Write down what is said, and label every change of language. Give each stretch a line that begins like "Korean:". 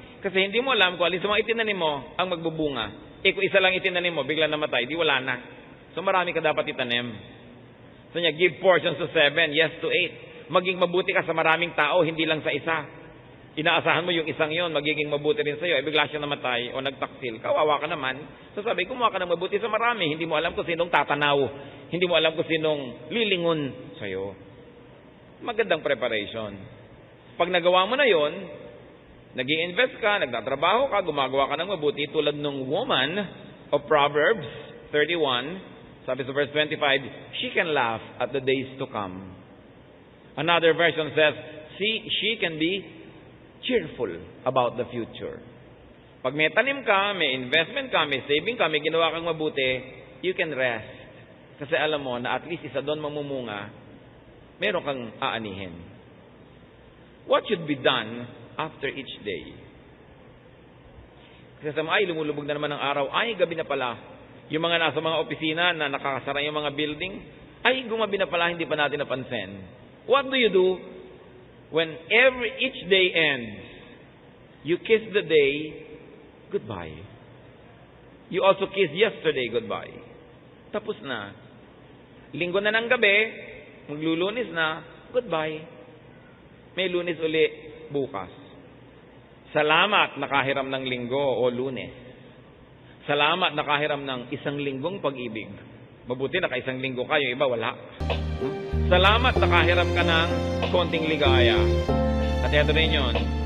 Filipino: Kasi hindi mo alam kung alin sa mga itinanim mo ang magbubunga. Kung isa lang itinanim mo, bigla namatay, di wala na. So marami ka dapat itanim.
English: So niya, give portions to 7, yes to 8.
Filipino: Maging mabuti ka sa maraming tao, hindi lang sa isa. Inaasahan mo yung isang yon, magiging mabuti rin sa'yo. Bigla siya namatay o nagtaksil, kawawa ka naman. So sabi, kumuha ka ng mabuti sa marami. Hindi mo alam kung sinong tatanaw. Hindi mo alam kung sinong lilingon sa'yo. Magandang preparation. Pag nagawa mo na yon, nag-i-invest ka, nagtatrabaho ka, gumagawa ka ng mabuti, tulad ng
English: woman of Proverbs 31,
Filipino: sabi sa verse 25,
English: she can laugh at the days to come. Another version says, she can be cheerful about the future.
Filipino: Pag may tanim ka, may investment ka, may saving ka, may ginawa kang mabuti,
English: you can rest.
Filipino: Kasi alam mo na at least isa doon mamumunga, meron kang aanihin.
English: What should be done after each day?
Filipino: Kasi sa ay, lumulubog na naman ang araw, ay, gabi na pala. Yung mga nasa mga opisina na nakakasara yung mga building, ay, gumabi na pala, hindi pa natin napansin.
English: What do you do when each day ends? You kiss the day goodbye. You also kiss yesterday goodbye.
Filipino: Tapos na. Linggo na ng gabi, maglulunis na, goodbye. May lunes uli bukas. Salamat nakahiram ng linggo o lunes. Salamat nakahiram ng isang linggong pag-ibig. Mabuti naka-isang linggo ka, yung iba wala. Salamat nakahiram ka ng konting ligaya. At ito rin yun.